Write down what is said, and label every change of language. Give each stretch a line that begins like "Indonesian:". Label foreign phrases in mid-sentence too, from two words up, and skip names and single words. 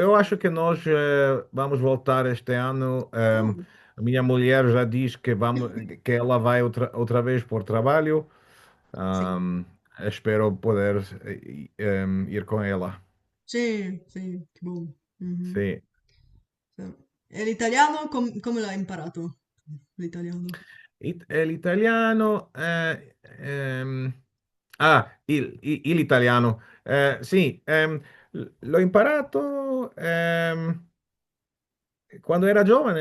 Portuguese: Eu acho que nós vamos voltar este ano. Oh, A minha mulher já diz que ela vai outra vez por trabalho. sim, Ahm, Espero poder ir com ela. sim, sim, que bom. Uhum.
Italian: Sì. Sì. E l'italiano come l'hai imparato? L'italiano. L'italiano. L'italiano. Sì, l'ho imparato. quando era giovane,